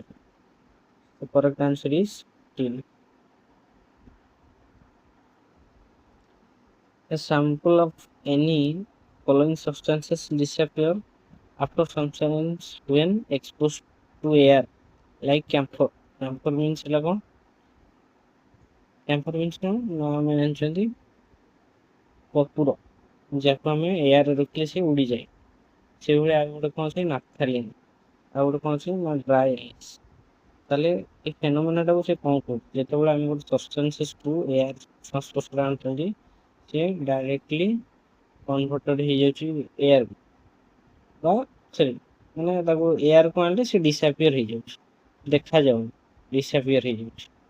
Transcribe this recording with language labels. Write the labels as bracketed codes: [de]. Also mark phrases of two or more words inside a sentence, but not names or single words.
[en] The correct answer is tin. A sample of any following substances disappear after some seconds when exposed to air, like camphor. Camphor means what? Camphor means [or] ଆମେ ଜାଣିଛନ୍ତି କର୍ପୂର ଯାହାକୁ ଆମେ ଏୟାର ରଖିଲେ ସେ ଉଡ଼ିଯାଏ ସେଇଭଳି ଆଉ ଗୋଟେ କ'ଣ ଅଛି ନାଫଥାଲିନ୍ ଆଉ ଗୋଟେ କ'ଣ ଅଛି ନା [en] dry ice [or] ତାହେଲେ ଏ ଫେନୋମେନାଟାକୁ ସେ କ'ଣ କରୁଛି ଯେତେବେଳେ ଆମେ ଗୋଟେ ସବଷ୍ଟାନ୍ସେସକୁ ଏୟାର ସଂସ୍ପର୍ଶରେ ଆଣୁଛନ୍ତି ସେ [en] directly converted [or] ହେଇଯାଉଛି ଏୟାରକୁ ବା ସରି ମାନେ ତାକୁ ଏୟାରକୁ ଆଣିଲେ ସେ ଡିସାପିୟର ହେଇଯାଉଛି ଦେଖାଯାଉନି ଡିସାପିୟର ହେଇଯାଉଛି